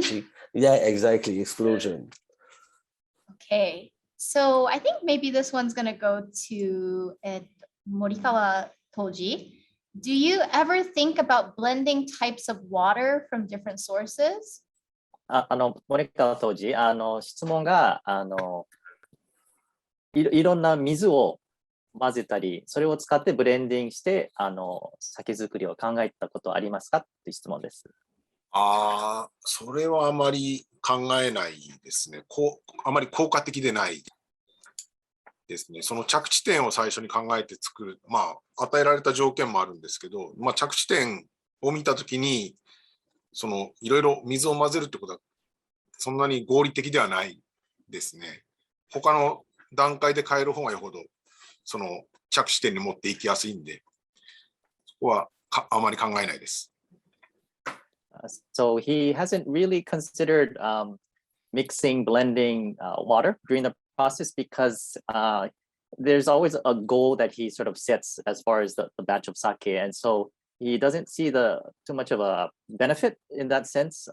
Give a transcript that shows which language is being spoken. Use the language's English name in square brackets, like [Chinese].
[English] katsuobuchi. Yeah, exactly, explosion. Okay, so I think maybe this one's gonna go to Morikawa Toji. Do you ever think about blending types of water from different sources? [Japanese] 森川当時、質問が、いろんな水を混ぜたり、それを使ってブレンディングして、酒造りを考えたことありますかっていう質問です。それはあまり考えないですね。あまり効果的でないですね。その着地点を最初に考えて作る、与えられた条件もあるんですけど、着地点を見たときに、いろいろ水を混ぜるってことは、そんなに合理的ではないですね。他の段階で変える方がよほど、その着地点に持っていきやすいんで、そこはあまり考えないです。 [English] So he hasn't really considered mixing, blending water during the process because there's always a goal that he sort of sets as far as the batch of sake, and so he doesn't see too much of a benefit in that sense.